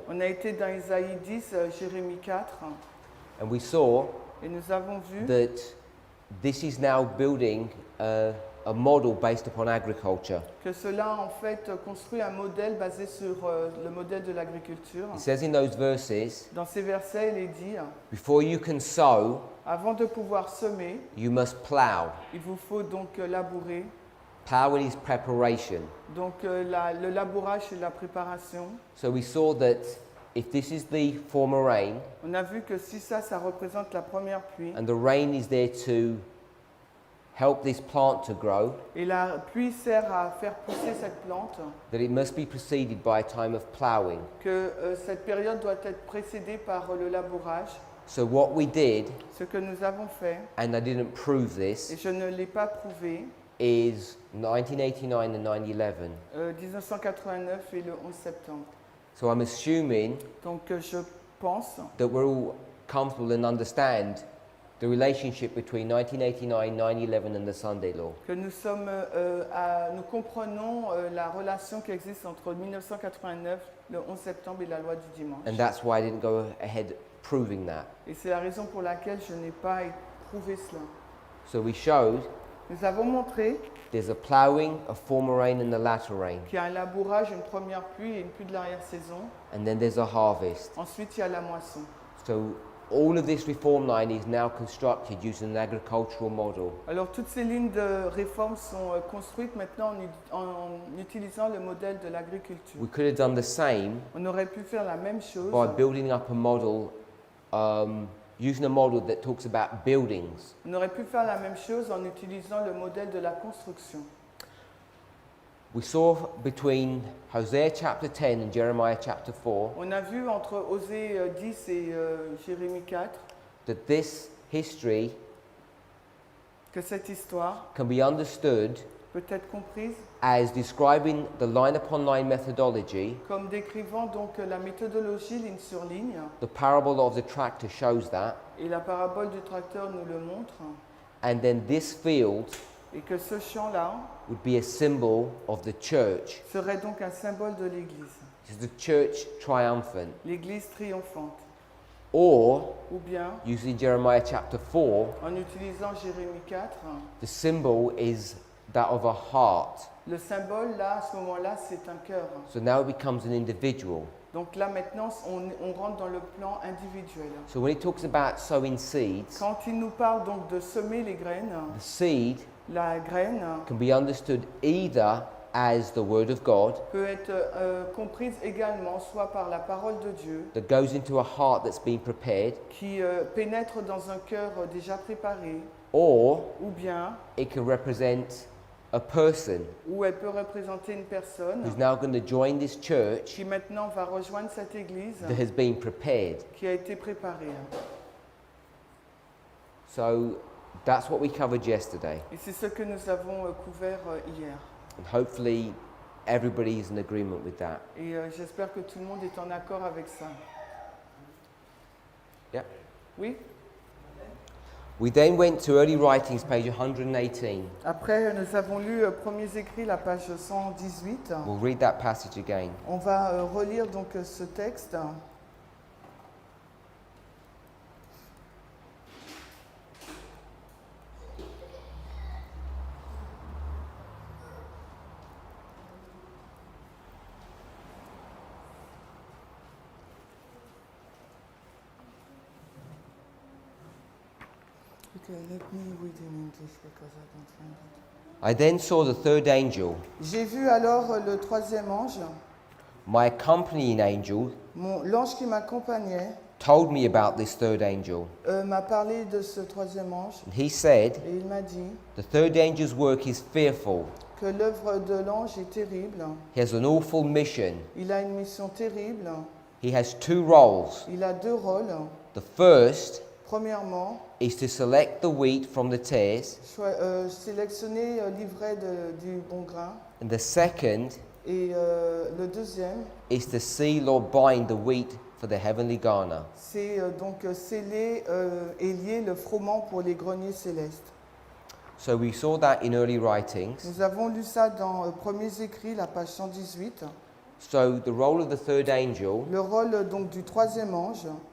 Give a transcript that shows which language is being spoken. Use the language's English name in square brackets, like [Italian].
[French] On a été dans Isaïe 10, Jérémie 4, [English] and we saw [French] et nous avons vu [English] that this is now building a model based upon agriculture. [French] que cela en fait construit un modèle basé sur le modèle de l'agriculture. [English] It says in those verses, [French] Dans ces versets, il est dit, [English] before you can sow, [French] avant de pouvoir semer, [English] you must plow. [French] il vous faut donc labourer. [English] Plowing is preparation. [French] Donc le labourage, c'est la préparation. [English] So we saw that if this is the former rain, [French] On a vu que si ça représente la première pluie, [English] and the rain is there to help this plant to grow, [French] et la pluie sert à faire pousser cette plante, [English] that it must be preceded by a time of plowing, [French] que cette période doit être précédée par le labourage, [English] So what we did, [French] Ce que nous avons fait, [English] and I didn't prove [French] et [English] this, [French] je ne l'ai pas prouvé, [English] is 1989 and 9/11. [French] 1989 et le 11 septembre. [English] So I'm assuming [French] Donc je pense [English] that we're all comfortable and understand the relationship between 1989, 9/11 and the Sunday law. [French] que nous comprenons la relation qui existe entre 1989, le 11 septembre et la loi du dimanche. [English] And that's why I didn't go ahead proving that. [French] Et c'est la raison pour laquelle je n'ai pas prouvé cela. [English] So we showed [French] Nous avons montré [English] there's a ploughing, a former rain and a latter rain. [French] qu'il y a un labourage, une première pluie et une pluie de l'arrière-saison. [English] And then there's a harvest. [French] Ensuite, il y a la moisson. [English] So all of this reform line is now constructed using an agricultural model. [French] Alors, toutes ces lignes de réforme sont construites maintenant en utilisant le modèle de l'agriculture. [English] We could have done the same [French] On aurait pu faire la même chose [English] by building up a model, using a model that talks about buildings. [French] On aurait pu faire la même chose en utilisant le modèle de la construction. [English] We saw between Hosea chapter 10 and Jeremiah chapter 4 [French] On a vu entre Osée 10 et Jérémie 4 [English] that this history [French] que cette histoire [English] can be understood [French] peut être comprise [English] as describing the line upon line methodology. [French] comme décrivant donc la méthodologie ligne sur ligne, [English] The parable of the tractor shows that. [French] et la parabole du tracteur nous le montre, [English] And then this field [French] et que ce champ-là [English] would be a symbol of the church. [French] serait donc un symbole de l'Église, [English] It's the church triumphant. [French] l'Église triomphante. [English] Or, [French] Ou bien, [English] using Jeremiah chapter 4, [French] en utilisant Jérémie 4, [English] the symbol is that of a heart. [French] le symbole là, à ce moment-là, c'est un cœur. [English] So now it becomes an individual. [French] Donc là maintenant, on rentre dans le plan individuel. [English] So when it talks about sowing seeds, [French] Quand il nous parle donc de semer les graines, [English] the seed [French] la graine [English] can be understood either as the word of God [French] peut être comprise également soit par la parole de Dieu [English] that goes into a heart that's been prepared, [French] qui pénètre dans un cœur déjà préparé, [English] or [French] ou bien [English] it can represent a person [French] où elle peut représenter une personne [English] who's now going to join this church [French] qui maintenant va rejoindre cette église [English] that has been prepared. [French] qui a été préparée. [English] So that's what we covered yesterday. [French] Et c'est ce que nous avons couvert hier. [English] And hopefully everybody is in agreement with that. [French] Et j'espère que tout le monde est en accord avec ça. [English] Yeah. [French] Oui? [English] We then went to early writings, page 118. [French] Après, nous avons lu Premiers écrits, la page 118. [English] We'll read that passage again. [French] On va relire donc ce texte. [English] Okay, let me read in English because I don't find it. I then saw the third angel, [French] J'ai vu alors le troisième ange, [English] my accompanying angel, [French] l'ange qui m'accompagnait, [English] told me about this third angel. [French] m'a parlé de ce troisième ange [English] And he said, [French] et il m'a dit [English] the third angel's work is fearful. [French] que l'œuvre de l'ange est terrible. [English] He has an awful mission. [French] Il a une mission terrible. [English] He has two roles. [French] Il a deux rôles. [English] The first [French] Premièrement, [English] is to select the wheat from the tares, [French] sélectionner l'ivraie du bon grain. [English] and the second [French] Et le deuxième, [English] is to seal or bind the wheat for the heavenly garner. [French] c'est donc sceller et lier le froment pour les greniers célestes. [English] So we saw that in early writings. [French] Nous avons lu ça dans Premiers écrits, la page 118. [English] So the role of the third angel [French] Le rôle donc du troisième ange